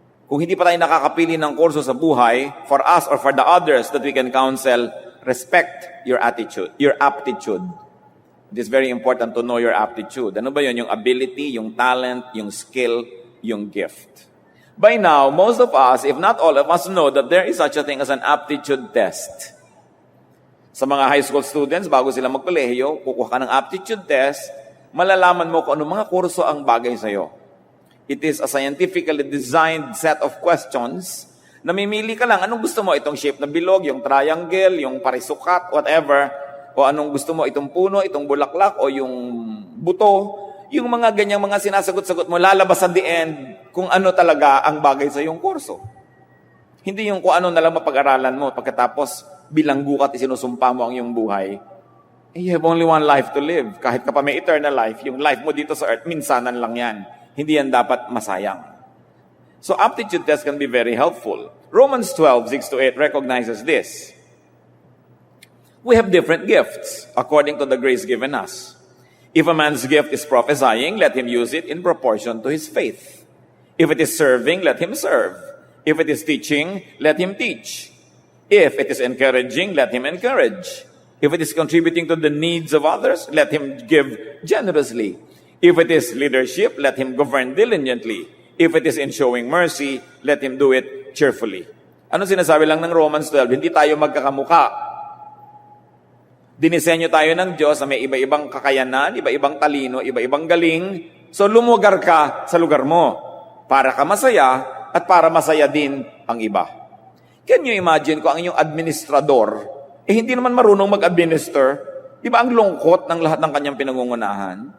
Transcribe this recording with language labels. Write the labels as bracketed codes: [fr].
[tl] Kung hindi pa tayo nakakapili ng kurso sa buhay, [en] for us or for the others that we can counsel, respect your attitude, your aptitude. It is very important to know your aptitude. [tl] Ano ba yun? [en] Yung ability, yung talent, yung skill, yung gift. By now, most of us, if not all of us, know that there is such a thing as an aptitude test. [tl] Sa mga high school students, bago sila magkolehiyo, kukuha ka ng aptitude test, malalaman mo kung anong mga kurso ang bagay sa'yo. [en] It is a scientifically designed set of questions. [tl] Namimili ka lang, anong gusto mo? Itong shape na bilog, yung triangle, yung parisukat, whatever. O anong gusto mo? Itong puno, itong bulaklak, o yung buto. Yung mga ganyang mga sinasagot-sagot mo, lalabas [en] at the end [tl] kung ano talaga ang bagay sa iyong kurso. Hindi yung kung ano na lang mapag-aralan mo pagkatapos bilanggo ka at isinusumpa mo ang iyong buhay. [en] You have only one life to live. [tl] Kahit ka pa may eternal life, yung life mo dito sa earth, minsanan lang yan. Hindi yan dapat masayang. [en] So aptitude test can be very helpful. Romans 12:6-8 recognizes this. We have different gifts according to the grace given us. If a man's gift is prophesying, let him use it in proportion to his faith. If it is serving, let him serve. If it is teaching, let him teach. If it is encouraging, let him encourage. If it is contributing to the needs of others, let him give generously. If it is leadership, let him govern diligently. If it is in showing mercy, let him do it cheerfully. [tl] Ano sinasabi lang ng Romans 12? Hindi tayo magkakamuka. Dinisenyo tayo ng Diyos na may iba-ibang kakayanan, iba-ibang talino, iba-ibang galing. So lumugar ka sa lugar mo para ka masaya at para masaya din ang iba. [en] Can you imagine [tl] kung ang inyong administrador, hindi naman marunong mag-administer, di ba ang lungkot ng lahat ng kanyang pinangungunahan?